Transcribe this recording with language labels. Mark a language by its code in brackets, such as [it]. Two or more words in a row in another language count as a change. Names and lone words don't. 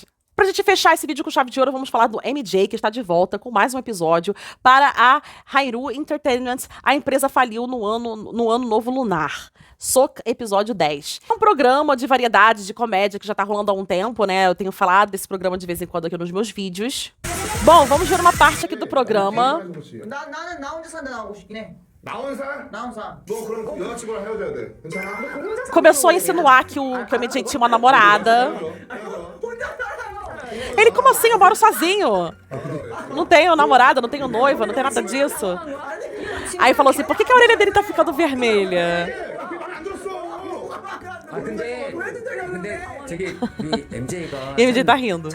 [pt] Pra gente fechar esse vídeo com chave de ouro, vamos falar do MJ, que está de volta com mais um episódio para a Hairu Entertainment. A empresa faliu no ano novo lunar. Soca, episódio 10. É um programa de variedades, de comédia, que já tá rolando há um tempo, né? Eu tenho falado desse programa de vez em quando aqui nos meus vídeos. Bom, vamos ver uma parte aqui do programa. [ko] 나 혼자 산다 나오고 싶긴 해. 나 혼자? 나 혼자. 너 그럼 여자친구랑 헤어져야 돼. 괜찮아? [pt] Começou a insinuar que o MJ tinha uma namorada. Ele, como assim? Eu moro sozinho. Não tenho namorada, não tenho noiva, não tem nada disso. Aí falou assim, por que a orelha dele tá ficando vermelha? E o MJ tá rindo.